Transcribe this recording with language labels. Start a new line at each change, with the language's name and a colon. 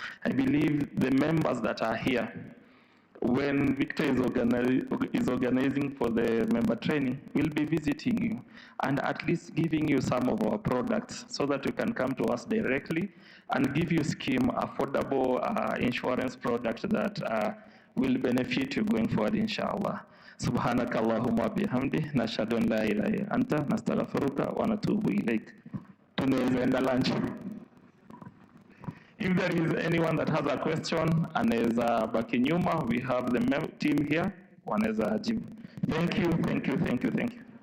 English: I believe the members that are here, when Victor is organizing for the member training, we'll be visiting you and at least giving you some of our products so that you can come to us directly and give you scheme affordable insurance products that will benefit you going forward, inshallah.
Arabic: سبحانك اللهم وبحمده نشهد أن لا إله إلا أنت نستغفرك ونتوب إليك.
Swahili: Tunaweza enda lunch.
English: If there is anyone that has a question,
Swahili: anaweza baki nyuma,
English: we have the team here,
Swahili: wanaweza jibu.
English: Thank you, thank you, thank you, thank you.